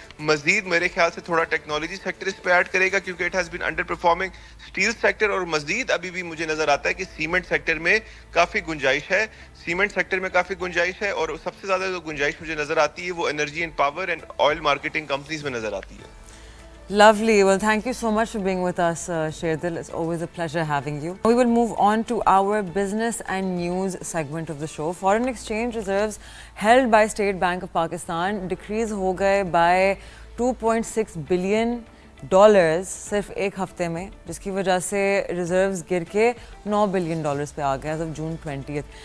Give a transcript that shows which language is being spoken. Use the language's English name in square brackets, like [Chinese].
[Urdu] مزید میرے خیال سے تھوڑا ٹیکنالوجی سیکٹر اس پہ ایڈ کرے گا کیونکہ [English] it has been underperforming steel sector, [Urdu] اور مزید ابھی بھی مجھے نظر آتا ہے کہ سیمنٹ سیکٹر میں کافی گنجائش ہے, سیمنٹ سیکٹر میں کافی گنجائش ہے, اور سب سے زیادہ جو گنجائش مجھے نظر آتی ہے وہ energy and power and oil marketing companies میں نظر آتی ہے. [English] Lovely. Well, thank you so much for being with us, Sherdil. It's always a pleasure having you. We will move on to our business and news segment of the show. Foreign exchange reserves held by State Bank of Pakistan decrease [Urdu] ho gaye [English] by $2.6 billion [Urdu] صرف ایک ہفتے میں, جس کی وجہ سے reserves گر کے $9 بلین پہ آ گئے [English] As of June 20.